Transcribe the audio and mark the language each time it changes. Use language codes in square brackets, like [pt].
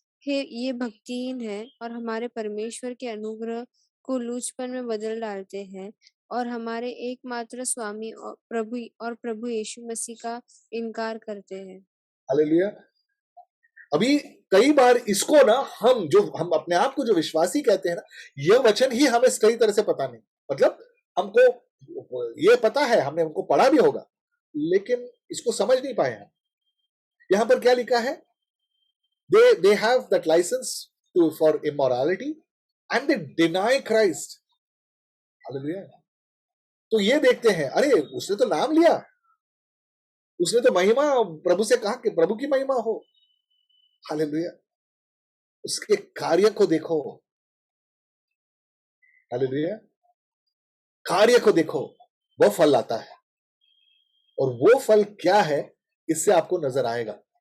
[hi] ये भक्तिहीन है और हमारे परमेश्वर के अनुग्रह को लूचपन में बदल डालते हैं, और हमारे एकमात्र स्वामी और प्रभु यीशु मसीह का इनकार करते हैं। हालेलुया। अभी कई बार इसको ना, हम अपने आप को जो विश्वासी कहते हैं ना, यह वचन ही हमें सही तरह से पता नहीं। मतलब हमको ये पता है, हमने उनको पढ़ा भी होगा, लेकिन इसको समझ नहीं पाए हैं। यहां पर क्या लिखा है, [en] they have that license for immorality and they deny Christ. [hi] Hallelujah. तो ये देखते हैं, अरे उसने तो नाम लिया, उसने तो महिमा, प्रभु से कहा कि प्रभु की महिमा हो। हालेलुया। उसके कार्य को देखो। हालेलुया। कार्य को देखो, वो फल लाता है, और वो फल क्या है इससे आपको नजर आएगा।